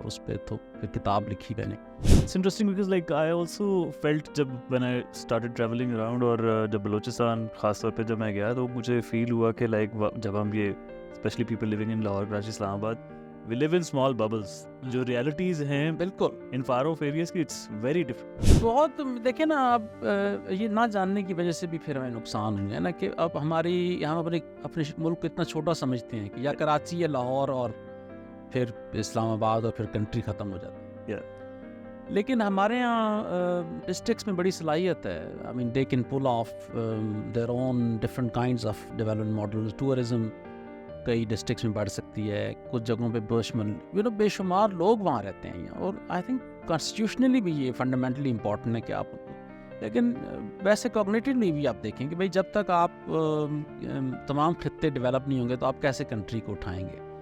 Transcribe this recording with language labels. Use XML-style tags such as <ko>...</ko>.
<ur>اور اس پہ تو پھر کتاب لکھی میں نے.</ur> <en>It's interesting because like I also felt جب when I started traveling around</en> <ur>اور جب بلوچستان خاص طور پہ جب میں گیا تو مجھے فیل ہوا کہ</ur> <en>like</en> <ur>جب ہم یہ</ur> <en>especially people living in Lahore, Karachi, Islamabad we live in small bubbles.</en> <ur>جو ریالٹیز ہیں بالکل</ur> <en>ان far off areas کی it's very different.</en> <ur>بہت دیکھیں نا آپ یہ نہ جاننے کی وجہ سے بھی پھر ہمیں نقصان ہوئے ہیں نا کہ اب ہم اپنے ملک کو اتنا چھوٹا سمجھتے ہیں کہ یا کراچی یا لاہور اور پھر اسلام آباد اور پھر کنٹری ختم ہو جاتی ہے. لیکن ہمارے یہاں ڈسٹرکٹس میں بڑی صلاحیت ہے.</ur> <en>I mean they can pull off their own different kinds of development models.</en> <ur>Tourism کئی ڈسٹرکٹس میں بڑھ سکتی ہے، کچھ جگہوں پہ بے شمار لوگ وہاں رہتے ہیں. اور</ur> <en>I think</en> <ur>کانسٹیٹیوشنلی بھی یہ فنڈامنٹلی امپورٹنٹ ہے کہ آپ، لیکن ویسے کوگنیٹیولی بھی آپ دیکھیں کہ بھائی جب تک آپ تمام خطے ڈیولپ نہیں ہوں گے تو آپ کیسے کنٹری کو اٹھائیں گے.</ur>